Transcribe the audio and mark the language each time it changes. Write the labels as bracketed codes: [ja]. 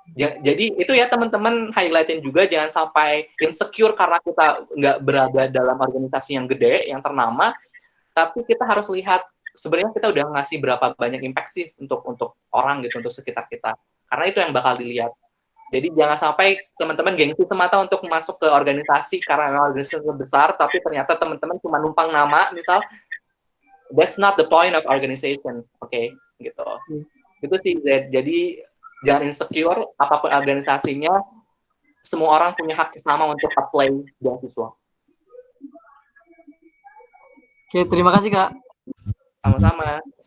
[id] Jadi itu ya teman-teman highlightin juga, jangan sampai insecure karena kita nggak berada dalam organisasi yang gede, yang ternama, tapi kita harus lihat sebenarnya kita udah ngasih berapa banyak impact sih untuk orang gitu, untuk sekitar kita. Karena itu yang bakal dilihat. Jadi jangan sampai teman-teman gengsi semata untuk masuk ke organisasi karena organisasi besar, tapi ternyata teman-teman cuma numpang nama, misal. [en] That's not the point of organization, oke? [id] Gitu. Itu sih, jadi jangan insecure, apapun organisasinya, semua orang punya hak sama untuk apply beasiswa. Oke, terima kasih Kak. Sama-sama.